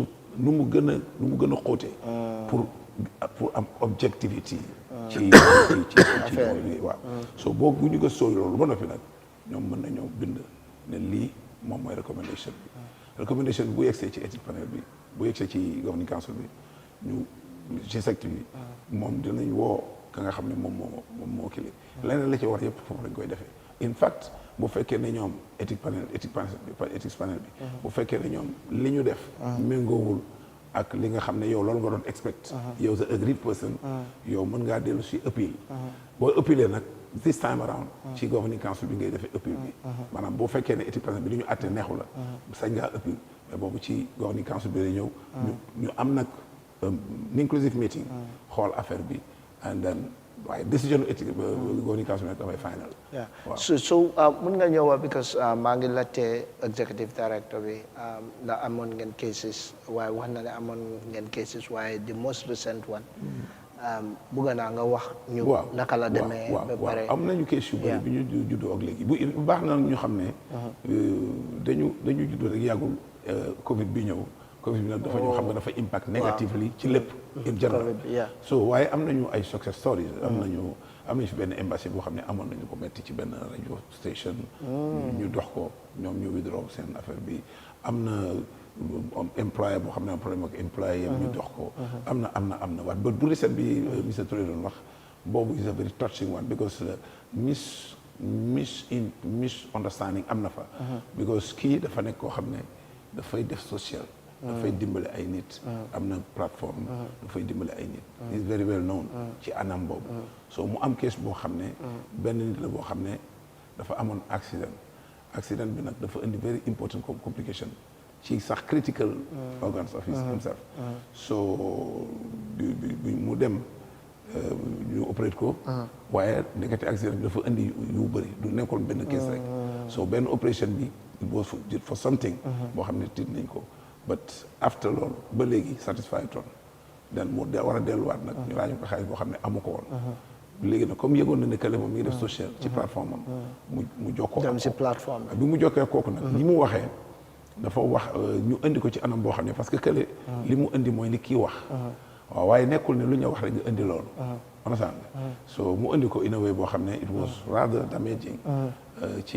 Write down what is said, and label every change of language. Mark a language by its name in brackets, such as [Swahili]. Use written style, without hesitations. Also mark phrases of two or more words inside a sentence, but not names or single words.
[Wolof] nu mu gën a xóotee pour am objectivité ci waaw so boo bu ñu gëstoo loolu ba noppi nag ñoom mën na ñëw bind ne lii moom mooy recommendation bi bu yegsee ci [English] ethics panel [Wolof] bi bu yegsee ci [English] governing council [Wolof] bi ñu ci secteur bi moom dinañ woo ka nga xam ne moom moo kili leneen la ci war yëpp foofu lañ koy defee [English] in fact [Wolof] bu fekkee ne ñoom [English] ethics panel [Wolof] bi bu fekkee ne ñoom li ñu def méngoowul ak li nga xam ne yow loolu nga doon expect yow [English] the agreed person [Wolof] yow mën ngaa dellu si appeal boo appealee nag [English] this time around [Wolof] ci [English] governing council [Wolof] bi ngay defee appeal bi maanaam boo fekkee ne [English] ethics panel [Wolof] bi li ñu àtte neexu la sañ ngaa appeal mais boobu ci [English] governing council [Wolof] bi lay ñëw ñu am nag [English] inclusive meeting [Wolof] xool affaire bi [English] and then [Wolof] waaye [French] décision éthique [English] governing council [Wolof] nag dafay final so mun nga ñëw because maa ngi laajte [English] executive director [Wolof] bi ndax amoon ngeen cases waaye wax na ne amoon ngeen cases waaye [English] the most recent one [Wolof] bugga naa nga wax ñu naka la demee ba pare am nañu case yu bëri bi ñu juddoo ak léegi bu baax na ñu xam ne dañu juddoo rek yàggul covid bi ñëw covid bi nag dafa ñoo xam ne dafa [English] impact negatively [Wolof] ci lépp [English] in general [Wolof] so waaye am nañu ay [English] success stories [Wolof] am nañu fi benn embassy boo xam ne amoon nañu ko metti ci benn [English] radio station [Wolof] ñu dox ko ñoom ñu withdraw seen affaire bi am na employé boo xam ne am problème ak employé yam ñu dox ko am na waat but bu recent bi monsieur Touré doon wax boobu [English] is a very touching one because [Wolof] misunderstanding am na fa because kii dafa nekk koo xam ne dafay def social dafay dimbale ay nit am na plateforme dafay dimbale ay nit [English] is very well known [Wolof] ci anam boobu so mu am case boo xam ne benn nit la boo xam ne dafa amoon accident bi nag dafa indi [English] very important complication [Wolof] ci sax critical [English] organs of himself [Wolof] so mu dem ñu opéré ko waaye ndekete accident bi dafa indi yu bëri du nekkoon benn case rek so benn opération bi [English] it was for something [Wolof] boo xam ne tiit nañ ko [English] but after [Wolof] loolu ba léegi satisfied ton then mu war a delluwaat nag ñu laaj ko xaalis boo xam ne amu ko woon léegi nag comme yëgoon na ne kële moom mi ngi def social ci plateforme am mu jokkoo dem ci plateforme bi mu jokkee kooku nag li mu waxee dafa wax ñu indi ko ci anam boo xam ne [French] parce que [Wolof] kële li mu indi mooy li kii wax waaw waaye nekkul ne lu ñu wax rek nga indi loolu understand so mu indi ko [English] in a way [Wolof] boo xam ne [English] it was rather damaging [Wolof] ci